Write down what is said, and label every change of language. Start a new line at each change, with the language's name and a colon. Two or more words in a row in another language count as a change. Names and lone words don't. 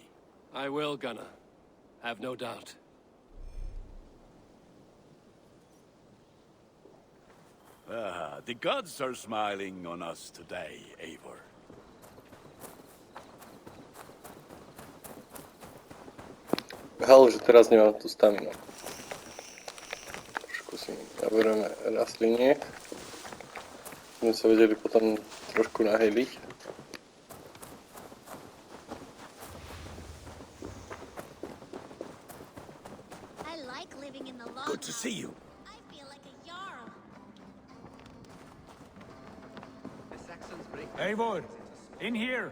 English: I will, Gunnar. Have no doubt. The gods are smiling on us today, Eivor.
Slovak: Halo, že teraz nemám tú staminu. Trošku si naberieme rastliniek. Sme sa vedeli potom trošku nahejliť.
English: I like living in the Good to see you. I feel like a jarl. Eivor, in here.